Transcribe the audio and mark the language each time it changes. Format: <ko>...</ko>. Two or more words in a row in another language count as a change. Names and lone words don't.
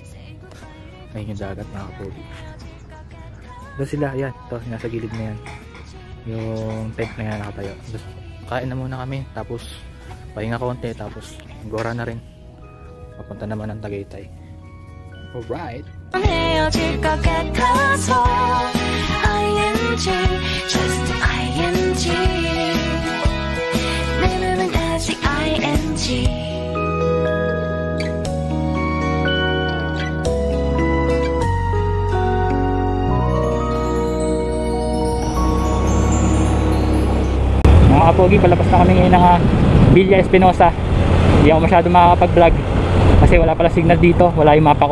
<tl>Ayun yung dagat mga kapogi. Doon sila, yan, ito, nasa gilid na yan. Yung tent na yan nakatayo. Kain na muna kami, tapos pahinga konti, tapos gora na rin. Papunta naman ng Tagaytay. Alright.</tl> <ko>헤어질 것 같아서 ING,</ko> <en>just ING.</en> <ko>내 맘은 아직 ING.</ko> <tl>Mga kapogi, palabas na kami ngayon ng Villa Espinosa. Hindi ako masyado makakapag-vlog kasi wala pala signal dito, wala yung mapa ko.</tl>